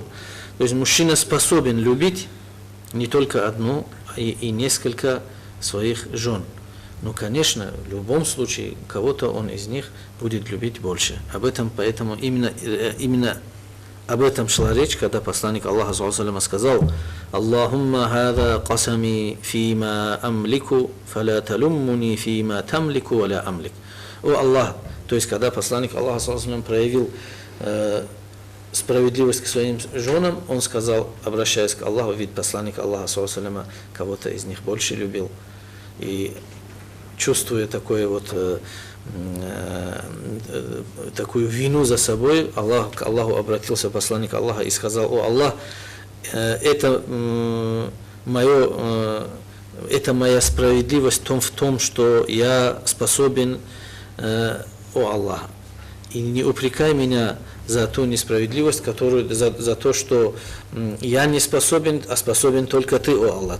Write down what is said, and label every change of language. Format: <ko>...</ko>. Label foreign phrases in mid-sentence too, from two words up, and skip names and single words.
<ru>То есть мужчина способен любить не только одну, и несколько своих жен. Но, конечно, в любом случае, кого-то он из них будет любить больше. Поэтому именно об этом шла речь, когда посланник Аллаха сказал:</ru> <ar>«اللهم هذا قسمي فيما أملك، فلا تلمني فيما تملك ولا أملك».</ar> <ru>О Аллах, то есть когда посланник Аллаха проявил справедливость к своим женам, он сказал, обращаясь к Аллаху, ведь посланник Аллаха кого-то из них больше любил. И чувствуя такую вину за собой, к Аллаху обратился посланник Аллаха и сказал: «О Аллах, это моя справедливость в том, что я способен, о Аллах, И не упрекай меня за ту несправедливость, которую, за то, что я не способен, а способен только ты, о Аллах.</ru>